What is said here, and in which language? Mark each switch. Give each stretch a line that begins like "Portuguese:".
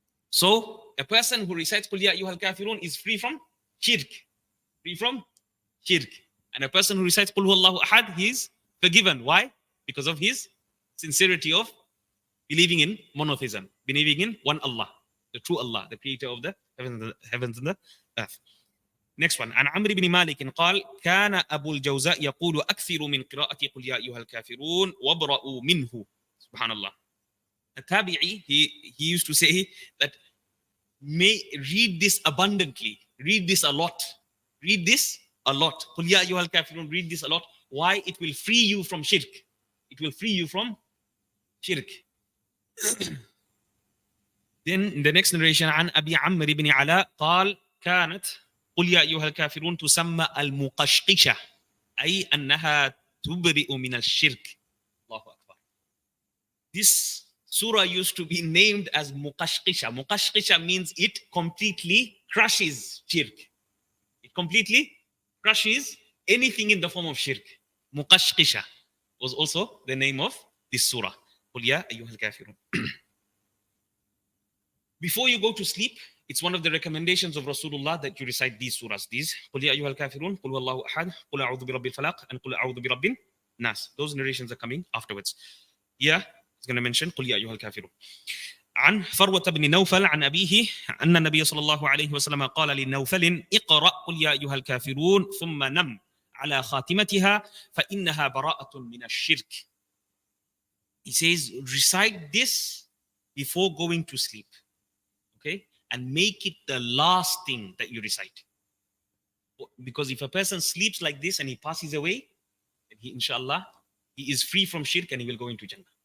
English: So, a person who recites Qul Ya Ayyuhal Kafirun is free from shirk. Free from shirk. And a person who recites Qul Huwallahu Ahad, he is forgiven. Why? Because of his sincerity of believing in monotheism, believing in one Allah, the true Allah, the creator of the heavens and the earth. Next one.
Arabic: عن عمرو بن مالك قال كان أبو الجوزاء يقول أكثر من قراءة قل يا أيها الكافرون وابرأوا منه.
English: Subhanallah. A tabi'i, he used to say that read this abundantly, read this a lot, read this a lot. قل يا أيها الكافرون, read this a lot. Why? It will free you from shirk. It will free you from shirk. Then in the next narration
Arabic: عن أبي عمرو بن علاء قال كانت قل يا أيها الكافرون تسمى المقشقشة أي أنها تبرئ من الشرك. الله أكبر.
English: This surah used to be named as Muqashqisha. Muqashqisha means it completely crushes shirk. It completely crushes anything in the form of shirk. Muqashqisha was also the name of this surah.
Arabic: قل يا أيها الكافرون.
English: Before you go to sleep, it's one of the recommendations of Rasulullah that you recite these surahs. These قل يا أيها الكافرون, قل هو الله أحد, قل أعوذ برب الفلق, and قل أعوذ برب الناس. Those narrations are coming afterwards. Yeah, it's going to mention قل يا أيها الكافرون.
Arabic: عن فروة بن نوفل عن أبيه أن النبي صلى الله عليه وسلم قال لنوفل اقرأ قل يا أيها الكافرون ثم نم على خاتمتها فإنها براءة من الشرك.
English: He says, recite this before going to sleep. Okay? And make it the last thing that you recite. Because if a person sleeps like this and he passes away, then he, inshallah, he is free from shirk and he will go into Jannah.